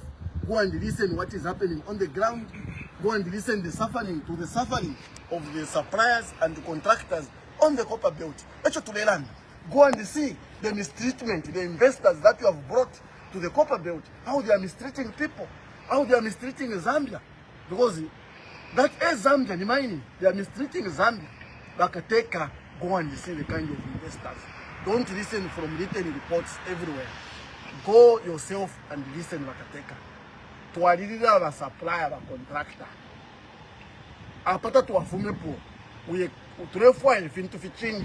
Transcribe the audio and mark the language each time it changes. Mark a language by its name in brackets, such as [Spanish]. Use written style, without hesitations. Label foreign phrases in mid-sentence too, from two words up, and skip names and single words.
[English] Go and listen what is happening on the ground. Go and listen the suffering of the suppliers and the contractors on the copper belt. Go and see the mistreatment, the investors that you have brought to the copper belt, how they are mistreating people, how they are mistreating Zambia. Because that is Zambia, the mining, they are mistreating Zambia. Bakateka, go and see the kind of investors. Don't listen from written reports everywhere. Go yourself and listen, Bakateka. To a leader, a supplier, a contractor. Apata to a fumepo, we to change.